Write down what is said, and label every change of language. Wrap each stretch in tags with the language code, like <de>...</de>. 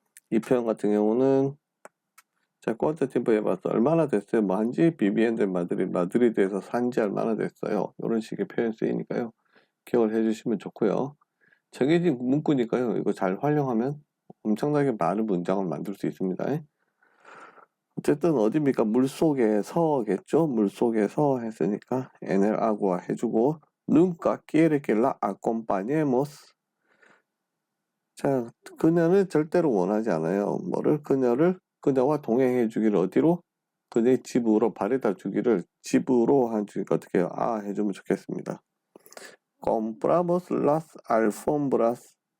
<ko>이 표현 같은 경우는 자,</ko> <es>cuánto tiempo llevas</es> <ko>얼마나 됐어요? 뭐 한지 비비엔도 마드리드에서 산지 얼마나 됐어요? 이런 식의 표현 쓰이니까요. 기억을 해주시면 좋고요. 정해진 문구니까요. 이거 잘 활용하면 엄청나게 많은 문장을 만들 수 있습니다. 어쨌든 어디입니까? 물속에서겠죠? 물속에서 했으니까</ko> <es>en el agua</es> <ko>해주고</ko> <es>nunca quiere que la acompañemos.</es> <ko>자, 그녀는 절대로 원하지 않아요. 그녀와 동행해 주기를 어디로? 그녀의 집으로 바래다 주기를 집으로 해주니까 어떻게 해요? 아, 해주면 좋겠습니다.</ko> <es>compramos las alfombras.</es>